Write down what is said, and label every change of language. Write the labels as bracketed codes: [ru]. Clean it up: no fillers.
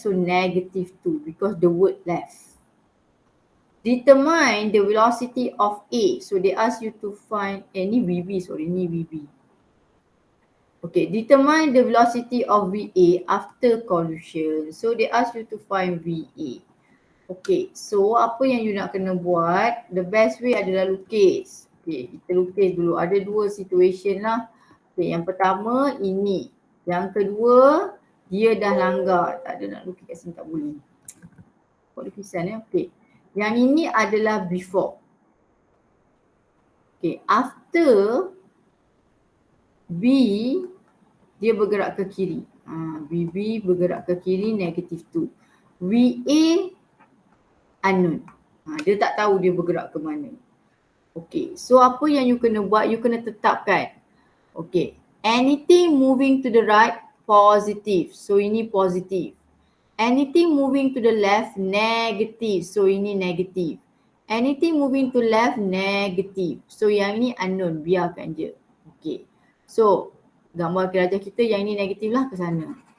[en] So negative 2 because the word left. Determine the velocity of A. So they ask you to find, ni VB, ni VB. Okay, determine the velocity of VA after collision. So they ask you to find VA. [ms] Okay, so apa yang you nak kena buat? [en] The best way [ms] adalah lukis. Okay, kita lukis dulu. Ada dua situation lah. Okay, yang pertama ini. Yang kedua, dia dah langgar. Tak ada nak lukis kat sini, tak boleh. Buat lukisan ya. Okay. Yang ini adalah before. Okay, after B, dia bergerak ke kiri. BB bergerak ke kiri, negative 2. VA, unknown. Dia tak tahu dia bergerak ke mana. Okay, so apa yang you kena buat? You kena tetapkan. [en] Okay, anything moving to the right, positive. [ms] So ini positive. [en] Anything moving to the left, negative. [ms] So ini negative. [en] Anything moving to left, negative. [ms] So yang ini unknown, biarkan je. Okay. So gambar kerajaan kita yang ini negatif lah ke sana.